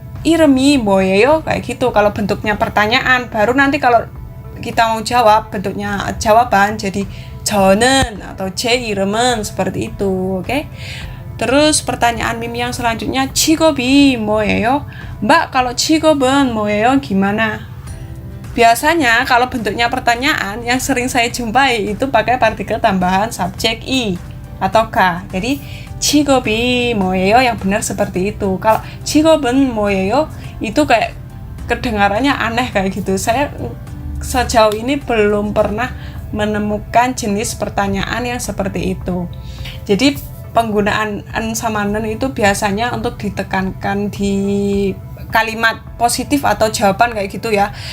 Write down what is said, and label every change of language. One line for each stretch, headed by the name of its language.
Korean: 이름이 뭐예요?
Indonesian: Kayak gitu. Kalau bentuknya pertanyaan, baru nanti kalau kita mau jawab bentuknya jawaban jadi
Korean: 저는
Indonesian: atau
Korean: 제 이름은
Indonesian: seperti itu, oke? Terus pertanyaan mim yang selanjutnya
Korean: 직업이 뭐예요?
Indonesian: Mbak, kalau
Korean: 직업은 뭐예요?
Indonesian: Gimana? Biasanya kalau bentuknya pertanyaan yang sering saya jumpai itu pakai partikel tambahan subjek i atau k. Jadi
Korean: 직업이 뭐예요?
Indonesian: Yang benar seperti itu. Kalau
Korean: 직업은 뭐예요?
Indonesian: Itu kayak kedengarannya aneh kayak gitu. Saya sejauh ini belum pernah menemukan jenis pertanyaan yang seperti itu. Jadi penggunaan en sama nen itu biasanya untuk ditekankan di kalimat positif atau jawaban kayak gitu ya.